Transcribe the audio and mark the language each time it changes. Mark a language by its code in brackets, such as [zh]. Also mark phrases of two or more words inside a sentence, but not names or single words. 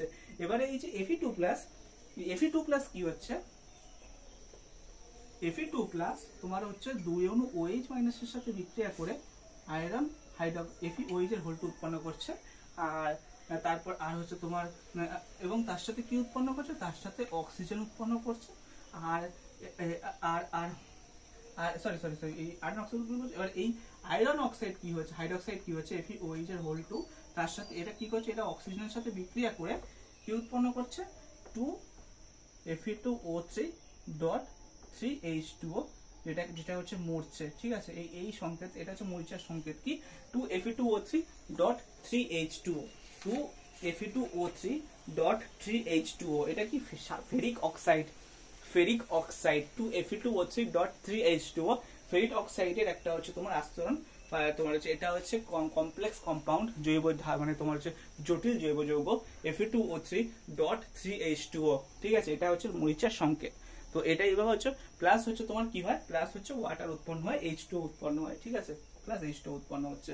[bn] এবারে এই যে Fe2+ কি হচ্ছে Fe2+ তোমার হচ্ছে 2 অণু OH- এর সাথে বিক্রিয়া করে আয়রন FeOH এর হোল্ট উৎপন্ন করছে আর তারপর আর হচ্ছে তোমার এবং তার সাথে কি উৎপন্ন করছে তার সাথে অক্সিজেন উৎপন্ন করছে আর আর আর সরি এই [en] iron oxide [bn] উৎপন্ন করছে। এবার এই [en] iron oxide [bn] কি হচ্ছে হাইড্রোক্সাইড কি হচ্ছে FeOH এর হোল্ট 2 তার সাথে এটা কি করছে এটা অক্সিজেনের সাথে বিক্রিয়া করে কি উৎপন্ন করছে 2Fe2O3.3H2O যেটা যেটা হচ্ছে মরছে, ঠিক আছে। এই সংকেত, এটা হচ্ছে মরিচার সংকেত কি 2Fe2O3.3H2O 2Fe2O3.3H2O এটা কি [en] ferric oxide, ferric oxide [bn] 2Fe2O3.3H2O [en] ferric oxide's [bn] একটা হচ্ছে তোমার আস্তরণ, তোমার হচ্ছে এটা হচ্ছে [en] complex compound [bn] জৈব মানে তোমার হচ্ছে জটিল জৈব যৌগ Fe2O3.3H2O, ঠিক আছে। এটা হচ্ছে মরিচার সংকেত। তো এটা এইভাবে হচ্ছে প্লাস হচ্ছে তোমার কি হয়, প্লাস হচ্ছে ওয়াটার উৎপন্ন হয়, H2O উৎপন্ন হয়, ঠিক আছে, প্লাস H2O উৎপন্ন হচ্ছে।